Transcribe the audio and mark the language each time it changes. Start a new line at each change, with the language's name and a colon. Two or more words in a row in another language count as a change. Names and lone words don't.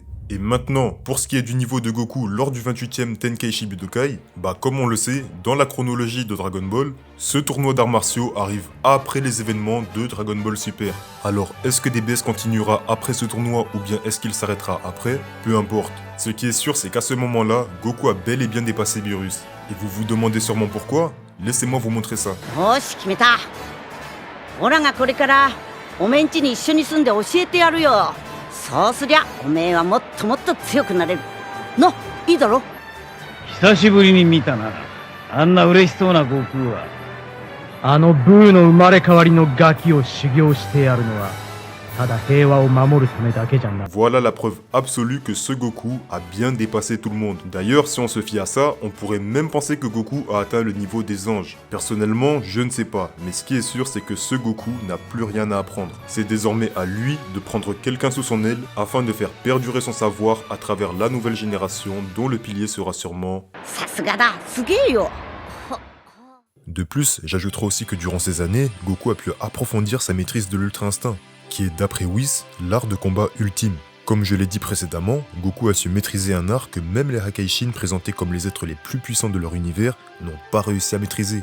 French: Et maintenant, pour ce qui est du niveau de Goku lors du 28e Tenkaichi Budokai, comme on le sait, dans la chronologie de Dragon Ball, ce tournoi d'arts martiaux arrive après les événements de Dragon Ball Super. Alors, est-ce que DBS continuera après ce tournoi ou bien est-ce qu'il s'arrêtera après? Peu importe. Ce qui est sûr, c'est qu'à ce moment-là, Goku a bel et bien dépassé Beerus. Et vous vous demandez sûrement pourquoi? Laissez-moi vous montrer ça.
Japanese: よし決めた。オラがこれからおめんちに一緒に住んで教えてやるよ。そうすりゃおめえはもっともっと強くなれる。いいだろ。久しぶりに見たな。あんな嬉しそうな悟空は。あのブーの生まれ変わりのガキを修行してやるのは、ただ平和を守るためだけじゃない。
French: Voilà la preuve absolue que ce Goku a bien dépassé tout le monde. D'ailleurs, si on se fie à ça, on pourrait même penser que Goku a atteint le niveau des anges. Personnellement, je ne sais pas, mais ce qui est sûr, c'est que ce Goku n'a plus rien à apprendre. C'est désormais à lui de prendre quelqu'un sous son aile afin de faire perdurer son savoir à travers la nouvelle génération dont le pilier sera sûrement...
Japanese: さすがだ、すげえよ。
French: De plus, j'ajouterai aussi que durant ces années, Goku a pu approfondir sa maîtrise de l'Ultra Instinct, qui est d'après Whis, l'art de combat ultime. Comme je l'ai dit précédemment, Goku a su maîtriser un art que même les Hakaishin présentés comme les êtres les plus puissants de leur univers n'ont pas réussi à maîtriser.